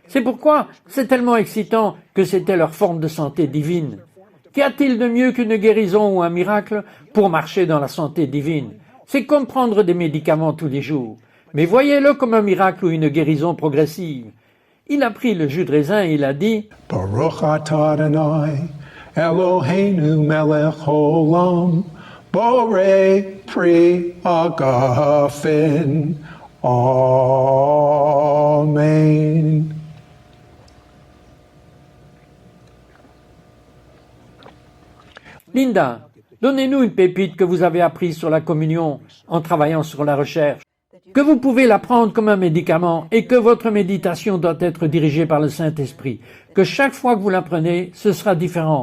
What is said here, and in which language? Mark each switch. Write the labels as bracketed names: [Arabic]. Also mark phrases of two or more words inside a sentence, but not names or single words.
[French] C'est pourquoi c'est tellement excitant que c'était leur forme de santé divine. Qu'y a-t-il de mieux qu'une guérison ou un miracle pour marcher dans la santé divine? C'est comme prendre des médicaments tous les jours. Mais voyez-le comme un miracle ou une guérison progressive. Il a pris le jus de raisin et il a dit [Hebrew] ברוך אתה אדוני אלוהינו מלך העולם בורא פרי הגפן. [French] Amen. Linda, donnez-nous une pépite que vous avez apprise sur la communion en travaillant sur la recherche, que vous pouvez la prendre comme un médicament et que votre méditation doit être dirigée par le Saint-Esprit, que chaque fois que vous la prenez, ce sera différent.